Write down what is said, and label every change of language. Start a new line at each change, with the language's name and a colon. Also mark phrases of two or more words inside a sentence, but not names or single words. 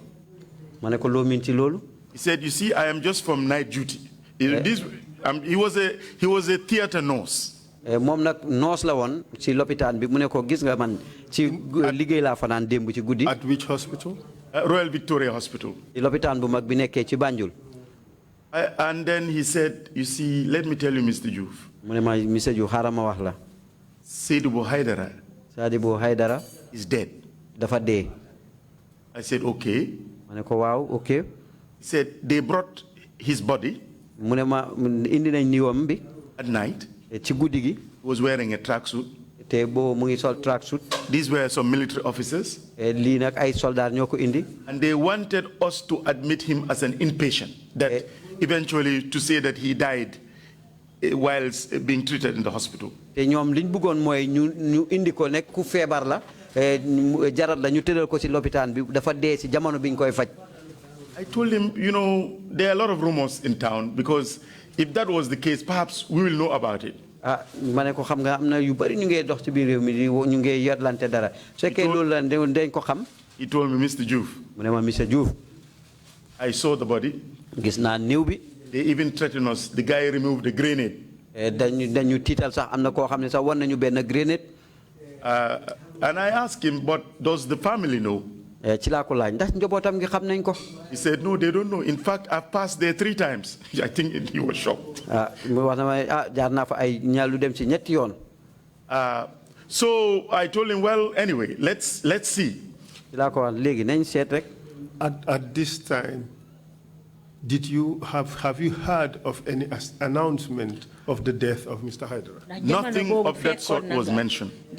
Wolof: ma ne ko loo miin ci loolu.
English: He said, you see, I am just from night duty. He was a theater nurse.
Wolof: moom nag noos la woon ci lopitaan bi mu ne ko gis nga man ci liggéey laa fanaan démb ci guddi.
English: At which hospital? Royal Victoria Hospital.
Wolof: ci lopitaan bu mag bi nekkee ci Banjul.
English: And then he said, you see, let me tell you, Mr. Joof.
Wolof: mu ne ma Mr. Joof xaaral ma wax la. Sadibou Haidara. Sadibou Haidara.
English: is dead.
Wolof: dafa dee.
English: I said, okay.
Wolof: ma ne ko waaw okay.
English: He said, they brought his body.
Wolof: mu ne ma indi nañ niwam bi.
English: At night.
Wolof: ci guddi gi.
English: He was wearing a tracksuit.
Wolof: te boo mu ngi sol tracksuit.
English: These were some military officers.
Wolof: lii nag ay soldat ñoo ko indi.
English: And they wanted us to admit him as an inpatient. That eventually to say that he died whilst being treated in the hospital.
Wolof: te ñoom liñ bëggoon mooy ñu indi ko nekk ku feebar la. jarat la ñu tëral ko ci lopitaan bi dafa dee ci jamono biñ koy faj.
English: I told him, you know, there are a lot of rumors in town because if that was the case, perhaps we will know about it.
Wolof: ma ne ko xam nga am na yu bari ñu ngi dox ci biir réew mi ñu ngi yotlante dara su fekkee loolu la dañ ko xam.
English: He told me, Mr. Joof.
Wolof: mu ne ma Mr. Joof.
English: I saw the body.
Wolof: gis naa néew bi.
English: They even threatened us. The guy removed the grenade.
Wolof: dañu tiital sax am na koo xam ne sax wan nañu benn grenade.
English: And I asked him, but does the family know?
Wolof: ci laa ko laaj ndax njabootam ngi xam nañ ko.
English: He said, no, they don't know. In fact, I've passed there 3 times. I think he was shocked.
Wolof: mu wax na ma jaar naa fa ay ñaar lu dem ci ñetti yoon.
English: So I told him, well, anyway, let's see. At this time, did you have you heard of any announcement of the death of Mr. Haidara? Nothing of that sort was mentioned.